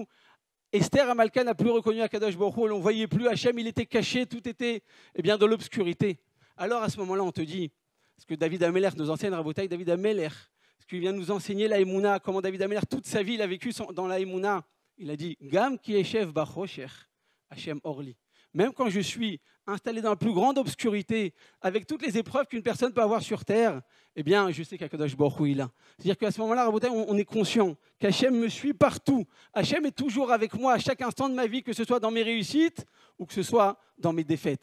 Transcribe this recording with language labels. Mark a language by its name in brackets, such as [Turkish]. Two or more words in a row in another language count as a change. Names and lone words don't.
[French] Esther Amalka n'a plus reconnu [Hebrew] הקדוש ברוך הוא, [French] on ne voyait plus Hachem, il était caché, tout était dans l'obscurité. Alors à ce moment-là, on te dit, ce que David Amelech nous enseigne, Rabotai, David Amelech, ce qu'il vient nous enseigner la Emouna, comment David Amelech, toute sa vie, il a vécu dans la Emouna. Il a dit [Hebrew] גם כי אשב בחושך, השם אור לי. [French] Même quand je suis installé dans la plus grande obscurité, avec toutes les épreuves qu'une personne peut avoir sur terre, je sais qu' [Hebrew] הקדוש ברוך הוא [French] est là. C'est-à-dire qu'à ce moment-là, on est conscient qu'Hachem me suit partout. Hachem est toujours avec moi à chaque instant de ma vie, que ce soit dans mes réussites ou que ce soit dans mes défaites.